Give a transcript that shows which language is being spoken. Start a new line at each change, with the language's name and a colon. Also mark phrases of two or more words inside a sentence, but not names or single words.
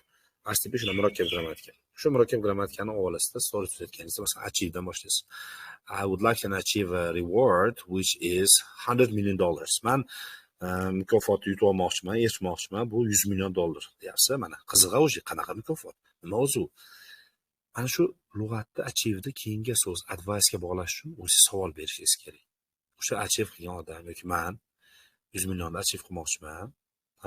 Uzbek: RCP shuna murakkab grammatika. Shu murakkab grammatikani olasizda story tuzayotganingizda, masalan, achieve dan boshlaysiz.
English: I would like to achieve a reward which is $100 million.
Uzbek: Men mukofotni yutib olmoqchiman, erishmoqchiman. Bu $100 million deyapsiz. Mana qizig'a o'zi qanaqa mukofot? Nima o'zi? Ana shu lug'atda achieveni keyingi so'z advice ga bog'lash uchun o'zingiz savol berishingiz kerak. O'sha achieve qilgan odam yoki men 100 millionni achieve qilmoqchiman, ha?